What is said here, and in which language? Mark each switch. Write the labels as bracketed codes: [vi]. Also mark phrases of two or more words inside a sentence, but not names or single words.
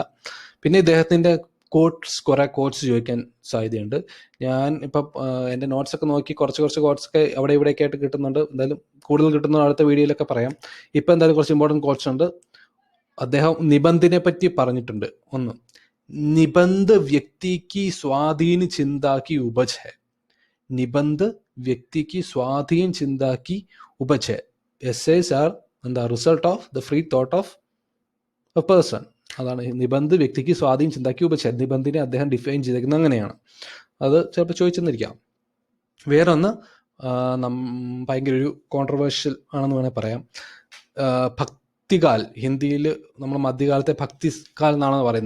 [ml] പിന്നെ ഇദ്ദേഹത്തിൻ്റെ കുറേ കോട്ട്സ് ചോദിക്കാൻ സാധ്യതയുണ്ട്. ഞാൻ ഇപ്പം എൻ്റെ നോട്ട്സൊക്കെ നോക്കി കുറച്ച് കോട്ട്സൊക്കെ അവിടെ ഇവിടെയൊക്കെ ആയിട്ട് കിട്ടുന്നുണ്ട്. എന്തായാലും കൂടുതൽ കിട്ടുന്ന അടുത്ത വീഡിയോയിലൊക്കെ പറയാം. ഇപ്പം എന്തായാലും കുറച്ച് ഇമ്പോർട്ടൻറ്റ് കോട്ട്സ് ഉണ്ട്. അദ്ദേഹം നിബന്ധിനെ പറ്റി പറഞ്ഞിട്ടുണ്ട്. ഒന്ന്, [hi] निबंध व्यक्ति की स्वाधीन चिंता की उपज है. निबंध व्यक्ति की स्वाधीन चिंता की उपज है. [en] Essays are the result of the free thought of a person. [ml] അതാണ് [hi] निबंध व्यक्तिकी स्वाधीन चिंताकी उपज. [ml] നിബന്ധിനെ അദ്ദേഹം ഡിഫൈൻ ചെയ്തേക്കുന്നത് അങ്ങനെയാണ്. അത് ചിലപ്പോൾ ചോദിച്ചെന്നിരിക്കാം. വേറൊന്ന് ഭയങ്കര ഒരു കോൺട്രവേഴ്ഷ്യൽ ആണെന്ന് വേണേൽ പറയാം. ഭക്തികാൽ, ഹിന്ദിയിൽ നമ്മൾ മധ്യകാലത്തെ ഭക്തികാൽ എന്നാണ് പറയുന്നത്.